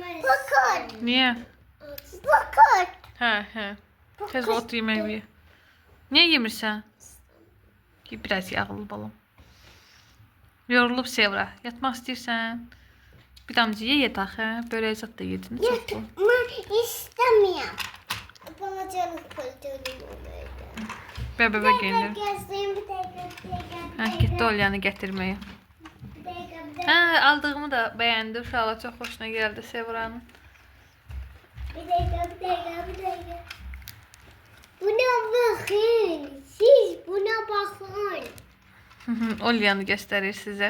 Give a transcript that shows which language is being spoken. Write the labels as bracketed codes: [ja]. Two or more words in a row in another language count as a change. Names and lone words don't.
[tr] Bakın. [az] Niyə? [tr] Bakın. [az] Hə. Tez ot yemək ye. Niyə yemirsən? Ki, biraz yağlı balam. Yorulub Sevra. Yatmaq istəyirsən? Bir damcı ye yataq, hə? Börək zat da yedin. Çox bu. [tr] Ben istemiyorum. Balacalık koydum oraya. [az] Bəbə geyinir. [tr] Gezdim bir dakika. [az] Hə, getdi Olyanı gətirməyə. Hə, aldığımı da bəyəndi. Uşaqlar çox xoşuna gəldi Sevranın. [tr] Bir dakika. Buna bakın. Siz buna bakın. [az] Olyanı göstərir sizə.